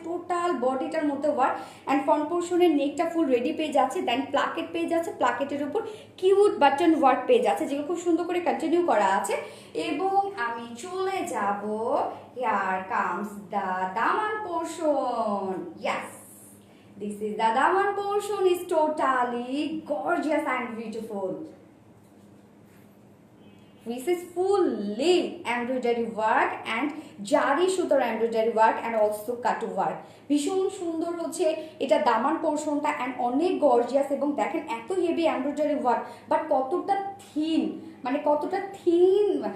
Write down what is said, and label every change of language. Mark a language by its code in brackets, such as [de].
[bn] Total বডিটার মধ্যে work, and front পোর্শনের নেকটা full ready পেয়ে যাচ্ছে, দেন প্লাকেট পেয়ে যাচ্ছে, প্লাকেটের উপর কিউট বাটন ওয়ার্ক পেয়ে যাচ্ছে, যেগুলো খুব সুন্দর করে কন্টিনিউ করা আছে। এবং আমি চলে যাব, [en] Here comes the daman portion. Yes, this is the daman portion, is totally gorgeous and beautiful. This is fully embroidery work and জারি সুতোর embroidery work and also cut work. [bn] ভীষণ সুন্দর হচ্ছে এটা দামান পোর্শনটা, অ্যান্ড অনেক গর্জিয়াস এবং দেখেন এত হেভি এমব্রয়ডারি ওয়ার্ক, বাট কতটা থিন, মানে কতটা থিন।